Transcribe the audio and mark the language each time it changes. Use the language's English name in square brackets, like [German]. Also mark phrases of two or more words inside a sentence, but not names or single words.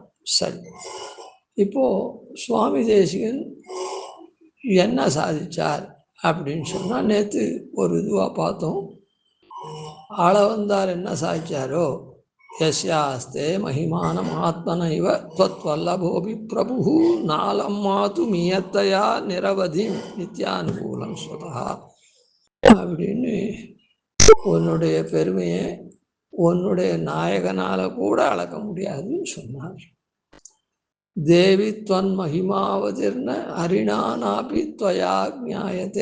[Tamil] சரி, இப்போது சுவாமி தேசிகன் என்ன சாதித்தார் அப்படின்னு சொன்னால், நேற்று ஒரு இதுவாக பார்த்தோம். ஆளவந்தார் என்ன சாதிச்சாரோ, [Sanskrit] यस्यास्ते महिमानम् आत्मनैव त्वद्वल्लभोऽपि प्रभुः नालं मातुम् इयत्तया निरवधि नित्यानुकूलं स्वतः [Tamil] அப்படின்னு உன்னுடைய பெருமையை உன்னுடைய நாயகனால் கூட அளக்க முடியாதுன்னு சொன்னார். [Sanskrit] देवि त्वन् महिमावधिर्न हरिणा नापि त्वया ज्ञायते.